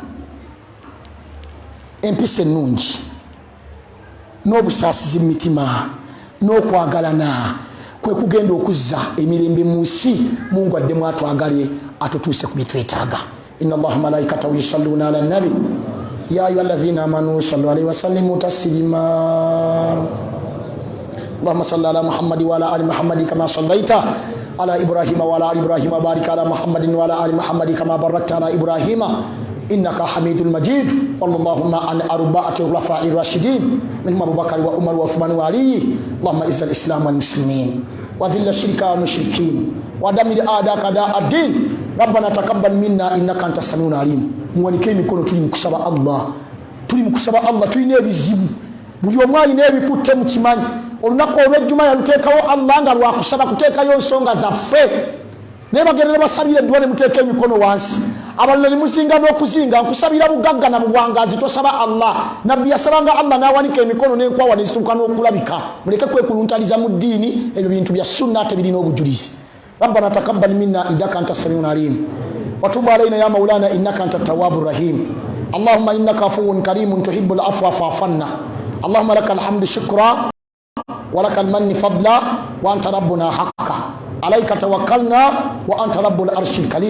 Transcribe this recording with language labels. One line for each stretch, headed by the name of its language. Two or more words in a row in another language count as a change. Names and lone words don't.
Ganda: Empisa ennungi n'obusaasizi mu mitima n'okwagalana kwe kugenda okuzza emirembe mu nsi Mungu addemu atwagale atutuuse ku bitwetaaga.
Arabic: إن الله وملائكته يصلون على النبي يا أيها الذين آمنوا صلوا عليه وسلموا تسليما. اللهم صل على محمد وعلى آل محمد كما صليت على إبراهيم وعلى آل إبراهيم وبارك على محمد وعلى آل محمد كما باركت على إبراهيم إنك حميد مجيد. اللهم عن أربعة خلفاء راشدين منهم أبو بكر وعمر وعثمان وعلي. اللهم أعز الإسلام والمسلمين وأذل الشرك والمشركين ودمر أعداءك الدين. ربنا تقبل منا إنك أنت السميع العليم.
Ganda: Muwanike mikono tuli mukusaba Allah tulina ebizibu buli omwali n'ebikutte mu kimanyi olunaku olw'ejjuma yaluteekawo Allah nga lwakusaba kuteekayo nsonga zaffe naye bagenda ne basabira eddwa ne muteeka emikono wansi abalala ne muzinga n'okuzinga nkusabira bugagga na buwangazi tosaba Allah. Nabbi yasabanga Allah n'awanika emikono n'enkwawa ne zituuka n'okulabika. Muleke kwekuluntaliza mu ddiini ebyo bintu bya sunna tebirina obujulizi.
Arabic: ربنا تقبل منا إنك أنت السميع العليم وتب علينا يا مولانا إنك أنت التواب الرحيم. اللهم إنك عفو كريم تحب العفو فاعف عنا. اللهم لك الحمد شكرا ولك المن فضلا وأنت ربنا حقا. عليك توكلنا وأنت رب العرش الكريم.